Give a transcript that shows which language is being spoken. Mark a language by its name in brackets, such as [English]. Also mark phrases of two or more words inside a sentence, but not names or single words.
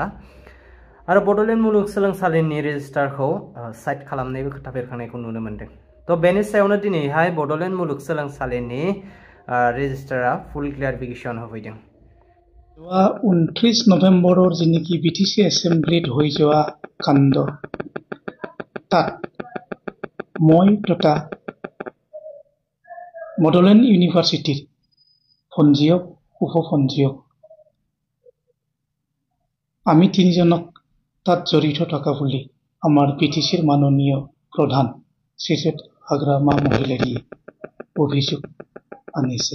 [Bodo] आरो बड'लेण्ड मुलुगसोलोंसालिनि रेजिस्ट्रारखौ साइड खालामनायबो खोथा बेरखांनायखौ नुनो मोनदों। तो बेनि सायावनो दिनैहाय बड'लेण्ड मुलुगसोलोंसालिनि रेजिस्ट्रारा फुल क्लियारिफिकेशन होफैदों। [Assamese] 29 नभेम्बरर जिनिखि बिटिसि एसेम्बलित হৈ যোৱা কাণ্ড তাত মই তথা বডোলেণ্ড ইউনিভাৰ্চিটিৰ পঞ্জীয়ক উপপঞ্জীয়ক আমি তিনিজনক তাত জড়িত থকা বুলি আমাৰ বিটিচিৰ মাননীয় প্ৰধান শ্ৰীযুত হাগ্ৰামা মহিলাৰীয়ে অভিযোগ আনিছে।